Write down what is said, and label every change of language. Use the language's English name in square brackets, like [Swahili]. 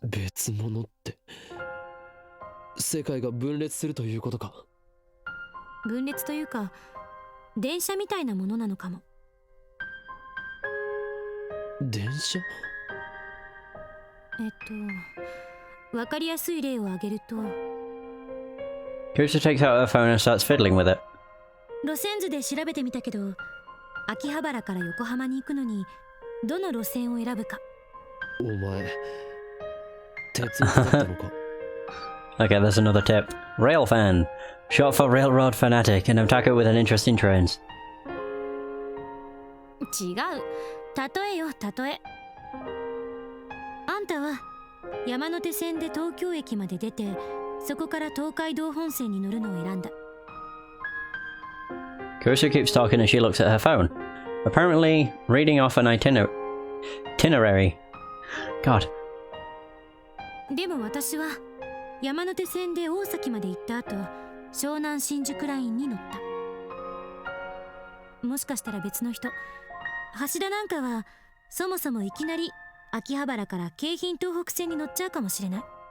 [Japanese] 別物って世界が分裂するということか。分裂というか電車みたいなものなのかも。電車？わかりやすい例を挙げると、 [English] Kusa takes out her phone and starts fiddling with it. [Japanese] 路線図で調べてみたけど、秋葉原から横浜に行くのにどの路線を選ぶか。お前鉄道だったのか。 [English] Okay, there's another tip. Rail fan. Short for railroad fanatic, and otaku with an interest in trains. [Japanese] 違う、例えよ例え。あんたは山手線で東京駅まで出て、そこから東海道本線に乗るのを選んだ。 [English] Kusa keeps talking as she looks at her phone, apparently reading off an itinerary. God. [Japanese] でも私は山手線で大崎まで行った後、湘南新宿ラインに乗った。もしかしたら別の人、橋田なんかはそもそもいきなり秋葉原から京浜東北線に乗っちゃうかもしれない。